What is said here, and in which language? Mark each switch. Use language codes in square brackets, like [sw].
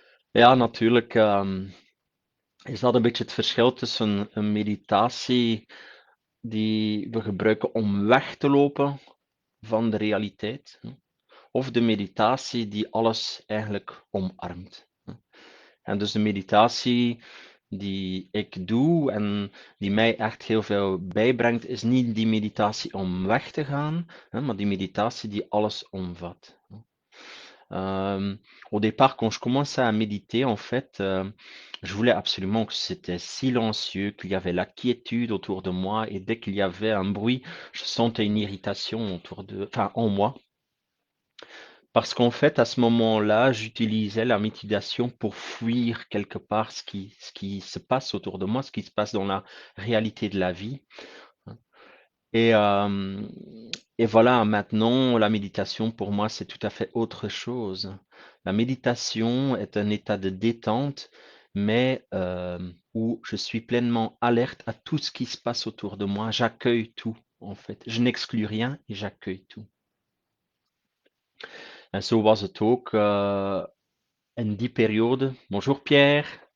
[nl] Ja, natuurlijk is dat een beetje het verschil tussen een meditatie die we gebruiken om weg te lopen van de realiteit, of de meditatie die alles eigenlijk omarmt. En dus de meditatie die ik doe en die mij echt heel veel bijbrengt, is niet die meditatie om weg te gaan, maar die meditatie die alles omvat. [fr] Au départ, quand je commençais à méditer, en fait, je voulais absolument que c'était silencieux, qu'il y avait la quiétude autour de moi, et dès qu'il y avait un bruit, je sentais une irritation enfin, en moi. Parce qu'en fait, à ce moment-là, j'utilisais la méditation pour fuir quelque part ce qui se passe autour de moi, ce qui se passe dans la réalité de la vie. Et, euh, et voilà, maintenant, la méditation, pour moi, c'est tout à fait autre chose. La méditation est un état de détente, mais où je suis pleinement alerte à tout ce qui se passe autour de moi. J'accueille tout, en fait. Je n'exclus rien et j'accueille tout. [nl] En zo was het ook in die periode. [fr] Bonjour [nl] Pierre.